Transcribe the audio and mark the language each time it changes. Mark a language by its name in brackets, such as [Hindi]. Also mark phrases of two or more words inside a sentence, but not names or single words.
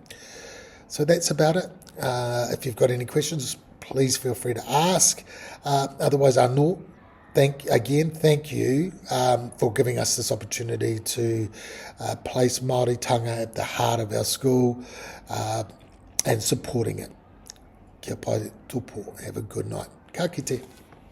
[English] So that's about it. If you've got any questions, please feel free to ask. Otherwise, anō. Thank you for giving us this opportunity to place Māoritanga at the heart of our school and supporting it. [Māori] Kia pai tupo. [English] Have a good night. [Māori] Ka kite.